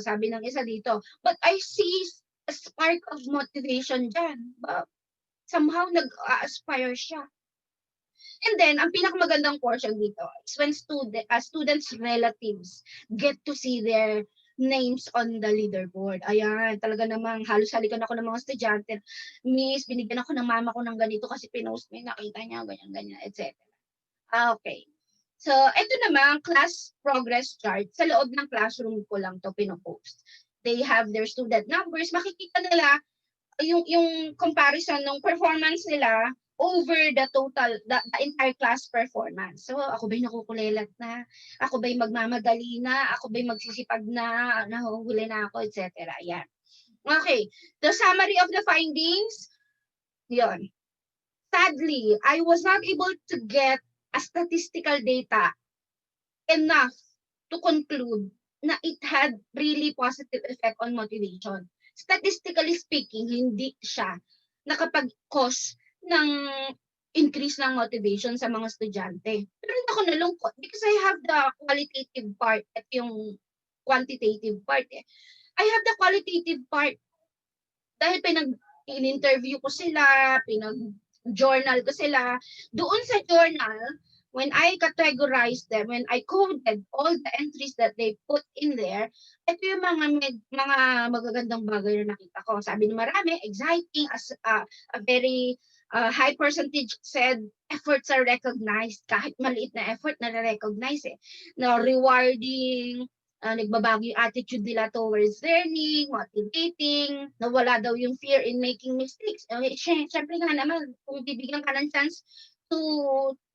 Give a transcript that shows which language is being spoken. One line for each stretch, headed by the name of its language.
Filipino: Sabi ng isa dito.
English: But I see a spark of motivation dyan. Somehow
Filipino: nag-aspire siya.
English: And then,
Filipino: ang pinakamagandang portion dito
English: is when students' relatives get to see their names on the leaderboard.
Filipino: Ayan, talaga namang halos halikan ako ng mga estudyante. Miss, binigyan ako ng mama ko ng ganito kasi pinost mo, nakita niya, ganyan, etc.
English: Okay. So,
Filipino: ito naman,
English: class progress chart.
Filipino: Sa loob ng classroom ko lang to pinopost.
English: They have their student numbers.
Filipino: Makikita nila yung comparison ng performance nila
English: over the entire class performance.
Filipino: So, ako ba'y nakukulelat na? Ako ba'y magmamadali na? Ako ba'y magsisipag na? Nahuhuli na ako, etc. Yan. Okay.
English: The summary of the findings. Yon. Sadly, I was not able to get a statistical data enough to conclude na it had really positive effect on motivation. Statistically speaking,
Filipino: hindi siya nakapag-cause ng increase ng motivation sa mga estudyante. Pero hindi ako nalungkot
English: because I have the qualitative part
Filipino: at yung
English: quantitative part. I have the qualitative part
Filipino: dahil in-interview ko sila, pinag-journal ko sila. Doon sa journal,
English: when I categorized them, when I coded all the entries that they put in there,
Filipino: ito yung mga magagandang bagay na nakita ko. Sabi ni marami,
English: exciting, as a very high percentage said efforts are recognized.
Filipino: Kahit maliit na effort na recognize na rewarding, nagbabago yung attitude nila
English: towards learning,
Filipino: motivating, nawala daw yung
English: fear in making mistakes.
Filipino: Siyempre nga naman, kung bibigyan ka ng
English: chance to